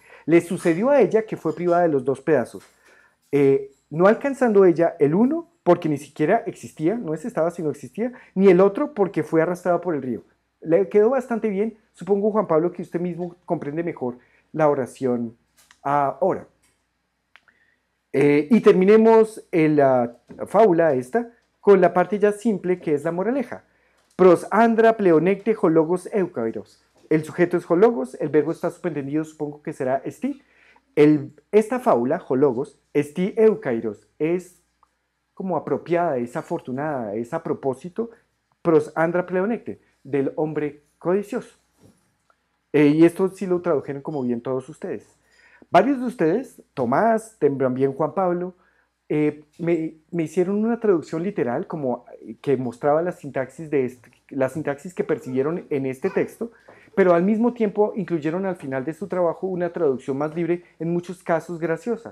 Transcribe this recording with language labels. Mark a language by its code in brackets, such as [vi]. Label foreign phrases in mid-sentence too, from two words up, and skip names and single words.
[es] Le sucedió a ella que fue privada de los 2 pedazos. No alcanzando ella el uno porque ni siquiera existía, no es estaba sino existía, ni el otro porque fue arrastrada por el río. Le quedó bastante bien. Supongo, Juan Pablo, que usted mismo comprende mejor la oración ahora. Y terminemos la fábula esta con la parte ya simple, que es la moraleja. [el] πρὸς ἄνδρα πλεονέκτη ὁ λόγος εὔκαιρος. [es] El sujeto es hologos, el verbo está subentendido, supongo que será esti. Esta fábula, [el] ὁ λόγος, ἐστὶ εὔκαιρος, [es] es como apropiada, es afortunada, es a propósito, [el] πρὸς ἄνδρα πλεονέκτη, [es] del hombre codicioso. Y esto sí lo tradujeron como bien todos ustedes. Varios de ustedes, Tomás, también Juan Pablo, me hicieron una traducción literal como que mostraba la sintaxis, la sintaxis que percibieron en este texto, pero al mismo tiempo incluyeron al final de su trabajo una traducción más libre, en muchos casos graciosa.